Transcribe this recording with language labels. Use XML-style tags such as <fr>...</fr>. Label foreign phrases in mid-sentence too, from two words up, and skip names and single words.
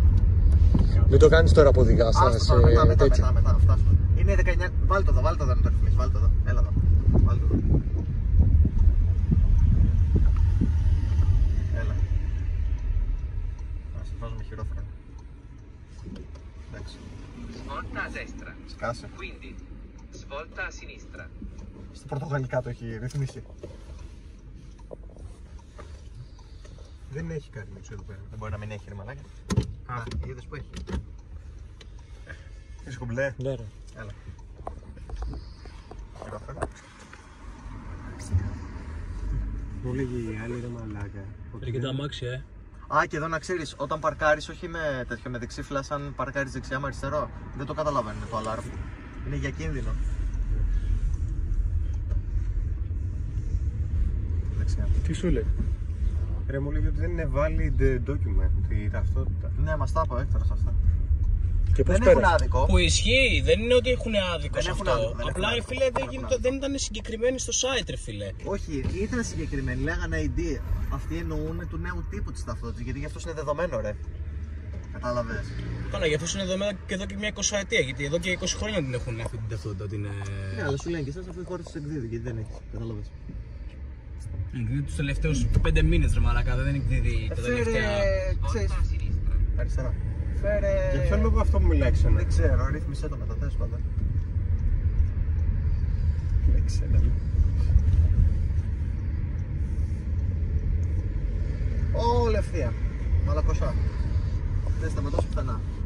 <el>Μην το κάνεις τώρα που οδηγάς. Άστο τώρα, μετά, φτάσουμε. Είναι 19. Βάλτε το εδώ να το ρυθμίσεις. Βάλτε το εδώ. Έλα εδώ. Βάλτε το εδώ. Έλα. Να σε βάζουμε χειρόφρενο. Εντάξει.</el> <it>Svolta a destra,</it> <el>Σκάσε.</el> <it>quindi svolta a sinistra.</it> <el>Στα πορτογαλικά το έχει ρυθμίσει. Δεν έχει κάτι μίτσο εδώ πέρα. Δεν μπορεί να μην έχει ρε μαλάκα. Α, είδες που έχει. Είσαι κομπλέ. Ναι ρε. Έλα. Χειρόφρενο. Μου λέγει η άλλη ρε μαλάκα. Και τα αμάξια, Α, και εδώ να ξέρεις, όταν παρκάρεις, όχι με τέτοιο, με δεξί φλάς, αν παρκάρεις δεξιά με αριστερό, δεν το καταλαβαίνουν το αλάρμ. Είναι για κίνδυνο. δεξιά. Τι σου λέει? Ρε μου λέει ότι δεν είναι</el> <en>valid document</en> <el>η ταυτότητα. Ναι, μας τα είπε ο Έκτορας αυτά. Και πώς Δεν έχουν πέρασε? άδικο. Που ισχύει, δεν είναι ότι έχουν άδικο Δεν σε έχουν αυτό. άδικο, δεν Απλά έχουν ρε άδικο. φίλε δεν ήταν συγκεκριμένοι στο site, ρε φίλε. Όχι, ήταν συγκεκριμένοι. Λέγανε ID. Αυτοί εννοούν του νέου τύπου της ταυτότητας. Γιατί γι' αυτό είναι δεδομένο, ρε. Κατάλαβες. Καλά, γι' αυτό είναι εδώ και εδώ και μια 20 ετία. Γιατί εδώ και 20 χρόνια την έχουν αυτή την ταυτότητα. Ότι είναι. Ναι, αλλά σου λένε και εσάς αφού η χώρα τους εκδίδει. Γιατί δεν έχει. Κατάλαβες. Εκδίδει τους τελευταίους 5 μήνες, ρε μαλάκα. Δεν εκδίδει τα τελευταία. Ξέρεις.</el> <it>Svolta a sinistra.</it> <el>Αριστερά. Φέρε. Για ποιον λόγο αυτό μου μιλάει ξένα? Δεν ξέρω, ρύθμισε το μετά, τέλος πάντων. Δεν ξέρω. Όλη ευθεία. Μαλακωσά. Δεν σταματάς πουθενά.</el>